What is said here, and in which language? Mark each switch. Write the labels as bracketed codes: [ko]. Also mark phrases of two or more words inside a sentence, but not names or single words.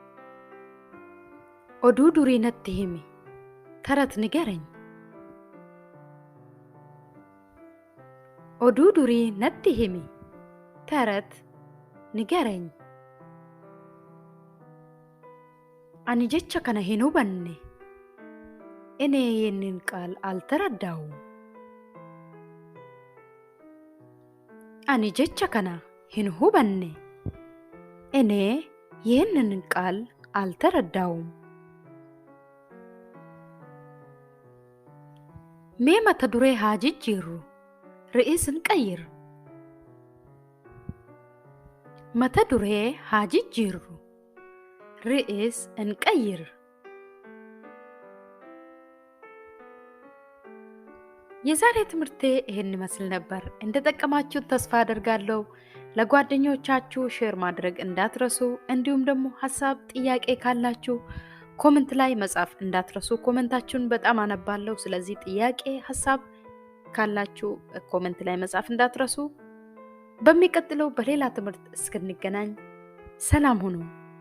[om] oduu durii natti himi [am] ተረት ንገረኝ። [om] oduu durii natti himi [am] ተረት ንገረኝ [om] ani jecha kana hin hubanne [am] እኔ ይህንን ቃል አልተረዳሁም [om] ani jecha kana hin hubanne [am] እኔ ይህንን ቃል አልተረዳሁም [om] mee mata duree haa jijjiirru [am] ርዕስ እንቀይር [om] mata duree haa jijjiirru [am] ርዕስ እንቀይር የዛሬ ትምህርቴ ይሄን ይመስል ነበር እንደተጠቀማችሁ ተስፋ አደርጋለሁ ለጓደኞቻችሁ ሼር ማድረግ እንዳትረሱ እንዲሁም ደግሞ ሐሳብ ጥያቄ ካላችሁ ኮሜንት ላይ መጻፍ እንዳትረሱ ኮሜንታችሁን በጣም አነባለሁ ስለዚህ ጥያቄ ሐሳብ ካላችሁ ኮሜንት ላይ መጻፍ እንዳትረሱ በሚቀጥለው በሌላ ትምህርት እስክንገናኝ ሰላም ሁኑ